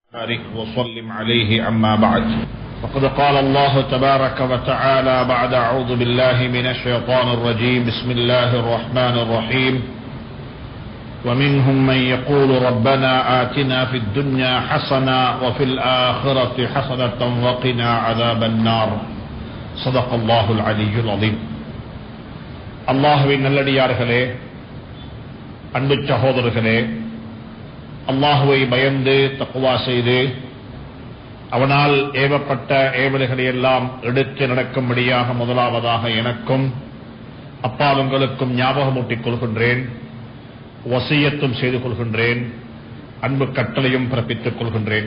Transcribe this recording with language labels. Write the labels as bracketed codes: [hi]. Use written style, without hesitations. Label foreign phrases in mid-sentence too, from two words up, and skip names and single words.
[ar] بارك وسلم عليه أما بعد فقد قال الله تبارك وتعالى بعد أعوذ بالله من الشيطان الرجيم بسم الله الرحمن الرحيم ومنهم من يقول ربنا آتنا في الدنيا حسنة وفي الآخرة حسنة وقنا عذاب النار صدق الله العلي [ta] العظيم அல்லாஹ்வின் நல்லடியார்களே, அன்பு சகோதரர்களே, அல்லாஹுவை பயந்து தக்வா செய்து அவனால் ஏவப்பட்ட ஏவல்களை எல்லாம் எடுத்து நடக்கும்படியாக முதலாவதாக எனக்கும் அப்பால் உங்களுக்கும் ஞாபகமூட்டிக் கொள்கின்றேன், வசியத்தும் செய்து கொள்கின்றேன், அன்பு கட்டளையும் பிறப்பித்துக் கொள்கின்றேன்.